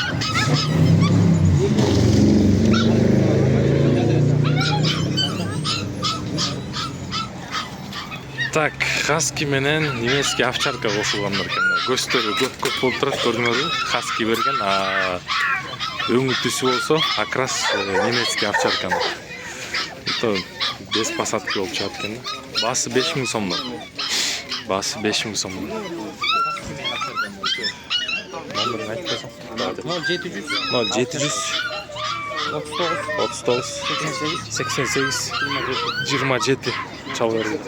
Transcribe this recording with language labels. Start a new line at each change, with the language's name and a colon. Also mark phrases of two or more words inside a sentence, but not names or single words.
Kyrgyz: Так, хаски менен
Russian: немецкий овчарка
Kyrgyz: кошулгандар экен. Көздөрү көп болуп турат, көрдүңөрбү? Хаски берген, өңү түсү болсо, акрас
Russian: немецкий овчарканы. Это без посадки
Kyrgyz: болуп чыгат экен. Баасы 5 000 сом. Баасы 5 000 сом. Номерин айтпасаң. 0700 39 88 27 чала берди.